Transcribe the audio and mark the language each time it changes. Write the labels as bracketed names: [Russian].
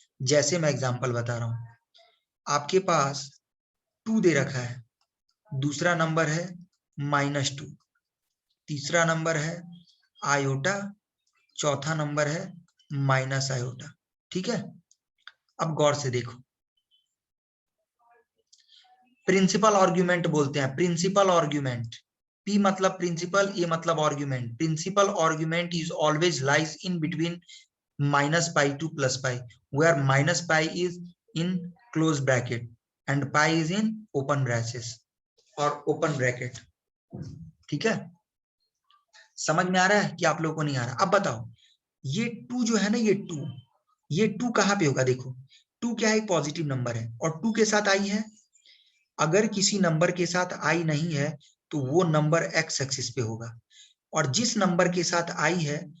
[Hindi] जैसे मैं एग्जांपल बता रहा हूं, आपके पास 2 दे रखा है, दूसरा नंबर है -2, तीसरा नंबर है आयोटा, चौथा नंबर है माइनस आयोटा। ठीक है, अब गौर से देखो, प्रिंसिपल आर्ग्यूमेंट बोलते हैं, प्रिंसिपल आर्ग्यूमेंट। पी मतलब प्रिंसिपल, ए मतलब argument. [English] Principal argument is always lies in between -π to +π, where -π is in close bracket and pi is in open braces or open bracket। [Hindi] ठीक है, समझ में आ रहा है कि आप लोगों को नहीं आ रहा? अब बताओ, ये 2 जो है ना, ये 2 कहां पे होगा? देखो, 2 क्या है? पॉजिटिव नंबर है, और 2 के साथ आई है। अगर किसी नंबर के साथ आई नहीं है तो वो नंबर एक्स एक्सिस पे होगा, और जिस नंबर के साथ आई है